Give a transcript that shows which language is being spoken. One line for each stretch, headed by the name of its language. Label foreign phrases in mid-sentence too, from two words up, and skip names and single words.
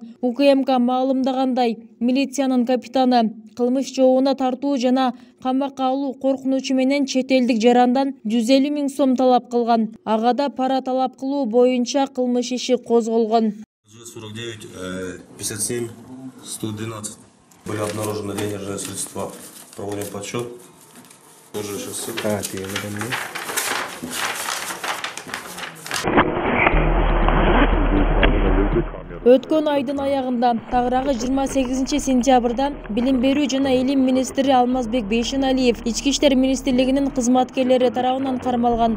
Kyrgyz: УКМК маалымдагандай, милициянын капитаны кылмыш жообуна тартуу жана камакка алуу коркунучу менен чет элдик жарандан 150 000 сом талап кылган. Агада пара талап кылуу боюнча кылмыш иши козголгон.
Russian: 57 112 были обнаружены денежные средства. Проводим подсчет. Тоже сейчас ссылка.
Kyrgyz: Өткөн айдын аягында тагыраагы 28 сентябрда билим берүү жана илим министри Алмазбек Бейшеналиев ички иштер министрлигинин кызматкерлери тарабынан кармалган.